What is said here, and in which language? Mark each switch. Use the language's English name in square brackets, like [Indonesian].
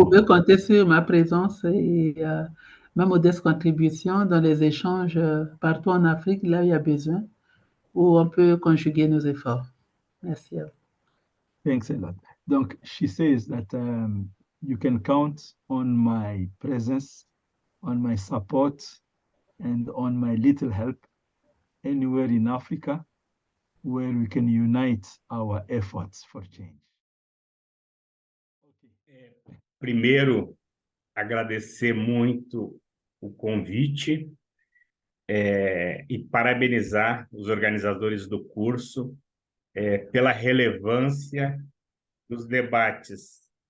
[French] Vous pouvez compter sur ma présence et ma modeste contribution dans les échanges partout en Afrique, là où il y a besoin, où on peut conjuguer nos efforts. Merci à vous. [English] Thanks a lot. [French] Donc, [English] she says that you can count on my presence, on my support, and on my little help anywhere in Africa where we can unite our efforts for change. [Portuguese] Primeiro, agradecer muito o convite e parabenizar os organizadores do curso pela relevância dos debates,